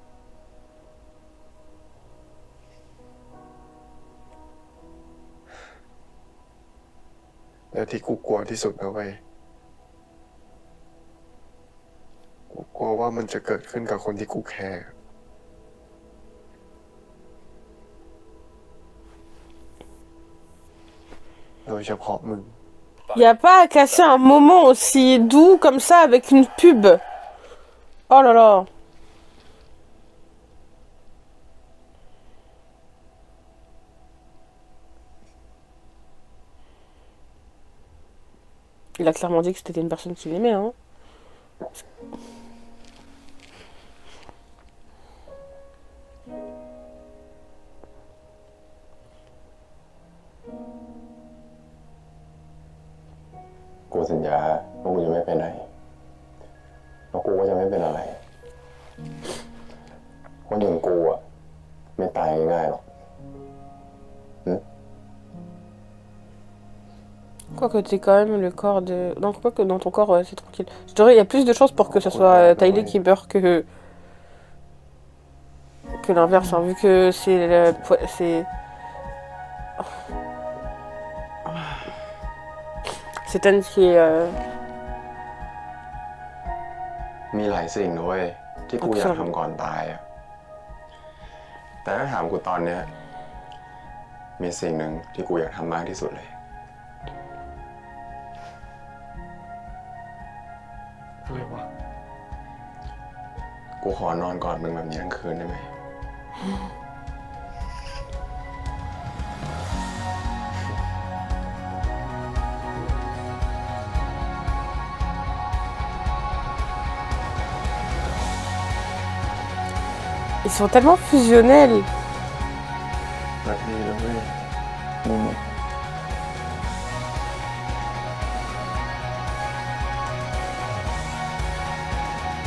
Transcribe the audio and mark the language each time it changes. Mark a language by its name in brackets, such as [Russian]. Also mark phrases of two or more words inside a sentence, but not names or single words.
[Thai] แล้วที่กูกลัวที่สุดนะเว้ยกูกลัวว่ามันจะเกิดขึ้นกับคนที่กูแคร์โดยเฉพาะมึง [French] Y a pas à casser un moment aussi doux comme ça avec une pub. Oh là là. Il a clairement dit que c'était une personne qu'il aimait, hein. [Thai] กูสัญญาว่ากูจะไม่ไปไหนแล้วกูก็จะไม่เป็นอะไรคนอย่างกูอ่ะไม่ตายง่ายๆหรอก [French] Quoique t'es quand même le corps de... Non, quoique dans ton corps, c'est tranquille. Je dirais, il y a plus de chances pour que ce soit Tyler qui meurt que l'inverse, hein, vu que c'est... C'est Tan qui est... [Thai] มีหลายสิ่งนะเว้ยที่กูอยากทำก่อนตายอะแต่ถ้าถามกูตอนเนี้ยมีสิ่งหนึ่งที่กูอยากทำมากที่สุดเลย อะไรวะ กูขอนอนกอดมึงแบบนี้ทั้งคืนได้ไหม [French] Ils sont tellement fusionnels. [Thai] แบบนี้นะเว้ย ก